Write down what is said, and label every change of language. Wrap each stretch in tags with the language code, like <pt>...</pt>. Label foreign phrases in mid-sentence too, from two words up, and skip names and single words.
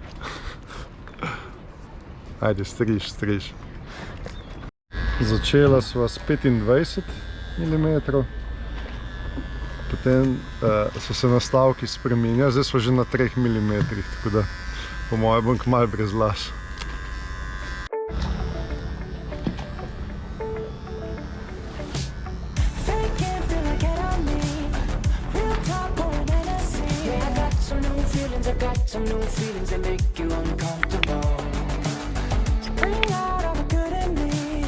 <sl>Ajde, striž. Začela sva s 25 mm. Potem so se nastavki spreminjali, zdaj smo že na 3 mm, tako da po moje bom kmalu brez las.</sl> <en>Faking, feel like it on me. Real talk, pouring Hennessy. Yeah, I got some new feelings that make you uncomfortable. Bring out all the good in me.</en>